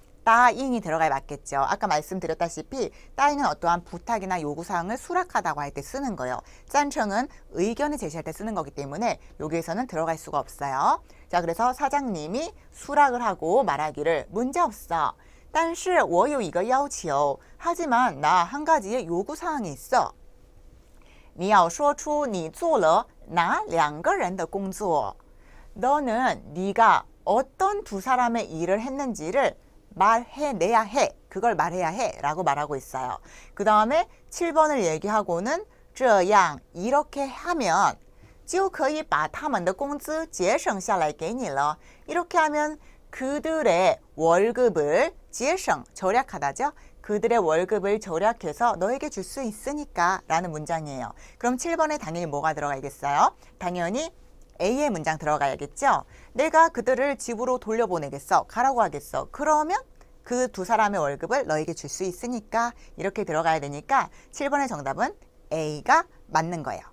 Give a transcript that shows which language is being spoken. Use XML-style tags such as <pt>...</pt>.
<ko>따잉이 들어가야 맞겠죠. 아까 말씀드렸다시피 따잉은 어떠한 부탁이나 요구사항을 수락하다고 할 때 쓰는 거예요. 짠청은 의견을 제시할 때 쓰는 거기 때문에 여기에서는 들어갈 수가 없어요. 자, 그래서 사장님이 수락을 하고 말하기를 문제 없어.</ko> <zh>但是我有一个要求.</zh> <ko>하지만 나 한 가지의 요구사항이 있어.</ko> <zh>你要说出你做了哪2个人的工作.</zh> <ko>너는 네가 어떤 2사람의 일을 했는지를 말해내야 해. 그걸 말해야 해 라고 말하고 있어요. 그 다음에 7번을 얘기하고는</ko> <zh>这样</zh> <ko>이렇게 하면</ko> <zh>就可以把他们的工资节省下来给你了.</zh> <ko>이렇게 하면 그들의 월급을 节省, 절약하다죠. 그들의 월급을 절약해서 너에게 줄 수 있으니까 라는 문장이에요. 그럼 7번에 당연히 뭐가 들어가야겠어요? 당연히 A의 문장 들어가야겠죠. 내가 그들을 집으로 돌려보내겠어. 가라고 하겠어. 그러면 그 2사람의 월급을 너에게 줄 수 있으니까 이렇게 들어가야 되니까 7번의 정답은 A가 맞는 거예요.</ko>